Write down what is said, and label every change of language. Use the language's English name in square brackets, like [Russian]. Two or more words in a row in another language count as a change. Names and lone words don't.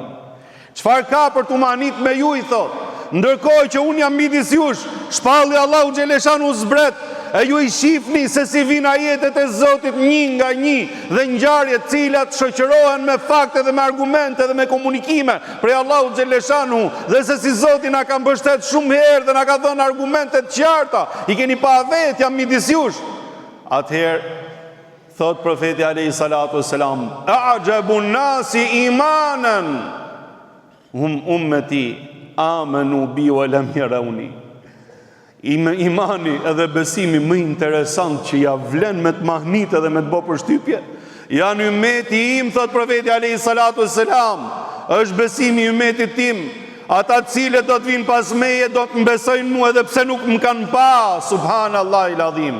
[Albanian] Çfarë ka për tu mahnit me ju, i thot, ndërkohë që unë jam midis jush, shpalli [Arabic] الله جل شأنه [Albanian] zbret, e ju i shifni se si vijnë ajetet e Zotit një nga një dhe ngjarjet të cilat shoqërohen me fakte dhe me argumente dhe me komunikime prej Allahut xheleshanu, dhe se si Zoti na ka mbështet shumë herë dhe na ka dhënë argumente të qarta, i keni pa vetë, jam midis jush. Atëherë thot profeti [Arabic] عليه الصلاة والسلام أعجب الناس إيمانا هم أمتي آمنوا بي ولم يروني." [Albanian] Imani edhe besimi më interesant që ja vlen me të mahnit edhe me të bë përshtypje, janë ummeti im, thot profeti [Arabic] عليه الصلاة والسلام, [Albanian] është besimi i ummetit tim, ata cilët do të vinë pas meje do të mbesojnë mua edhe pse nuk më kanë pa. [Arabic] سبحان الله العظيم.